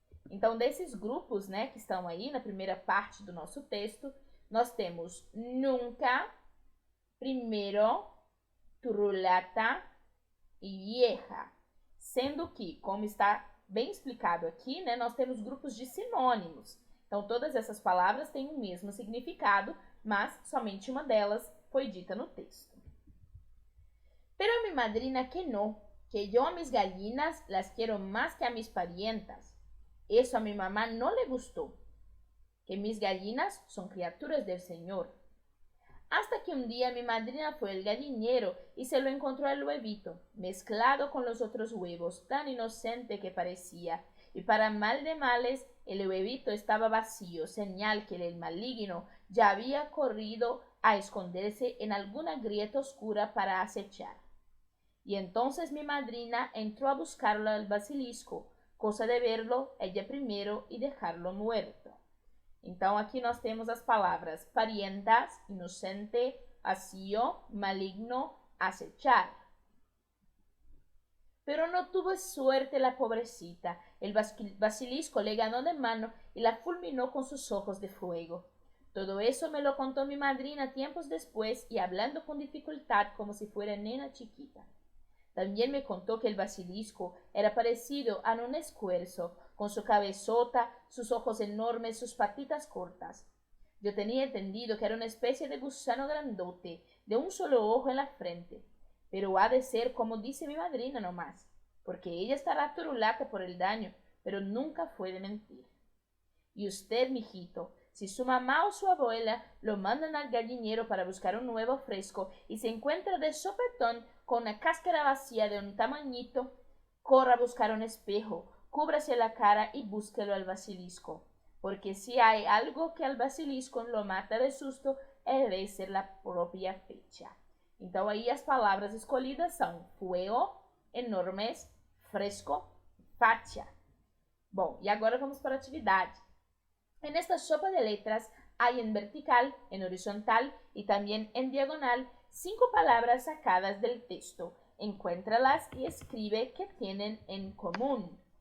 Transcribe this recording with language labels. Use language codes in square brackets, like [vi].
[pt] Então, desses grupos, que estão aí na primeira parte do nosso texto, nós temos nunca, primeiro, turulata e vieja. Sendo que, como está bem explicado aqui, nós temos grupos de sinônimos. Então, todas essas palavras têm o mesmo significado, mas somente uma delas foi dita no texto. [es] Pero mi madrina que no, que yo a mis gallinas las quiero más que a mis parientas. Eso a mi mamá no le gustó, que mis gallinas son criaturas del Señor. Hasta que un día mi madrina fue al gallinero y se lo encontró el huevito, mezclado con los otros huevos, tan inocente que parecía, y para mal de males el huevito estaba vacío, señal que el maligno ya había corrido a esconderse en alguna grieta oscura para acechar. Y entonces mi madrina entró a buscarlo al basilisco, cosa de verlo ella primero y dejarlo muerto. [pt] Então, aqui nós temos as palavras parientas, inocente, vacío, maligno, acechar. [es] Pero no tuvo suerte la pobrecita. El basilisco le ganó de mano y la fulminó con sus ojos de fuego. Todo eso me lo contó mi madrina tiempos después y hablando con dificultad como si fuera nena chiquita. También me contó que el basilisco era parecido a un esfuerzo, con su cabezota, sus ojos enormes, sus patitas cortas. Yo tenía entendido que era una especie de gusano grandote, de un solo ojo en la frente, pero ha de ser como dice mi madrina nomás, porque ella estará turulata por el daño, pero nunca fue de mentir. Y usted, mijito, si su mamá o su abuela lo mandan al gallinero para buscar un huevo fresco y se encuentra de sopetón con una cáscara vacía de un tamañito, corra a buscar un espejo, cúbrase la cara y búsquelo al basilisco, porque si hay algo que al basilisco lo mata de susto, debe ser la propia fecha. [pt] Então aí as palavras escolhidas são fuego, enormes, fresco, facha. Bom, e agora vamos para a atividade. [es] En esta sopa de letras hay en vertical, en horizontal y también en diagonal 5 palabras sacadas del texto. Encuéntralas y escribe qué tienen en común.